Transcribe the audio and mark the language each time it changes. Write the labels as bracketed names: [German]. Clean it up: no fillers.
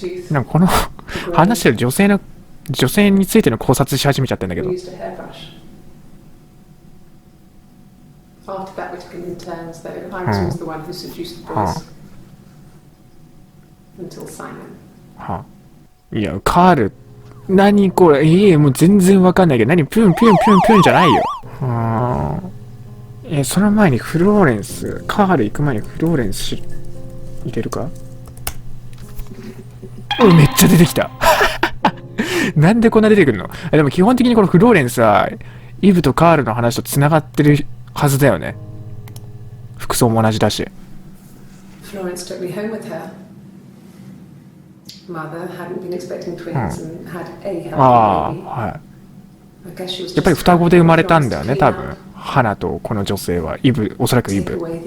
[Japanese] なんかこの話してる女性についての考察し始めちゃってるんだけど。 [English] After that, we're taking in turns, though. I was always the one who seduced the boys. Until Simon. [Japanese] いや、カール、何これ、もう全然わかんないけど、何、ピュンピュンピュンピュンじゃないよ。その前にフローレンス、カール行く前にフローレンス入れるか？めっちゃ出てきた。なんでこんな出てくるの？でも基本的にこのフローレンスは、イブとカールの話と繋がってるはずだよね。服装も同じだし。 [English] Florence took me home with her. Mother hadn't been expecting twins and had a healthy baby. [Japanese] はい。やっぱり双子で生まれたんだよね、多分。花とこの女性はイブ、おそらくイブ。